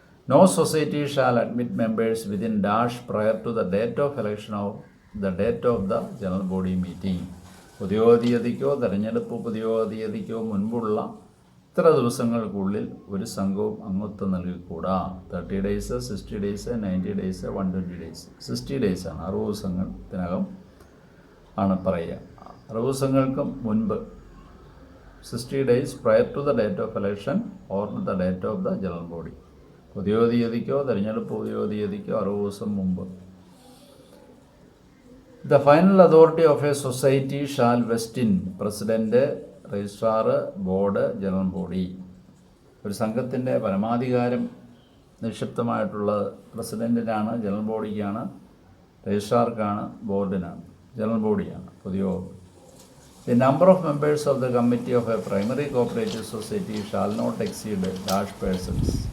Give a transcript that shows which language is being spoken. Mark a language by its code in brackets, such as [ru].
[en] No society shall admit members within dash prior to the date of election of the date of the general body meeting. [ml] പൊതുയോഗ തീയതിക്കോ തെരഞ്ഞെടുപ്പ് പൊതുയോഗ തീയതിക്കോ മുൻപുള്ള ഇത്ര ദിവസങ്ങൾക്കുള്ളിൽ ഒരു സംഘവും അംഗത്വം നൽകിക്കൂടാ. [en] 30 days, 60 days, 90 days, 120 days. 60 days [ml] ആണ്, 60 ദിവസത്തിനകം ആണ് പറയുക. 60 ദിവസങ്ങൾക്കും മുൻപ് [en] 60 days prior to the date of election or the date of the general body. [ml] പൊതുയോഗ തീയതിക്കോ തെരഞ്ഞെടുപ്പ് പൊതുയോഗ തീയതിക്കോ 60 ദിവസം മുമ്പ്. [en] The final authority of a society shall vest in president, registrar, board, general body. [ml] ഒരു സംഘത്തിൻ്റെ പരമാധികാരം നിക്ഷിപ്തമായിട്ടുള്ളത് പ്രസിഡൻറ്റിനാണ്, ജനറൽ ബോഡിക്കാണ്, രജിസ്ട്രാർക്കാണ്, ബോർഡിനാണ്, ജനറൽ ബോഡിയാണ് പൊതുയോഗം. [en] The number of members of the committee of a primary cooperative society shall not exceed dash persons.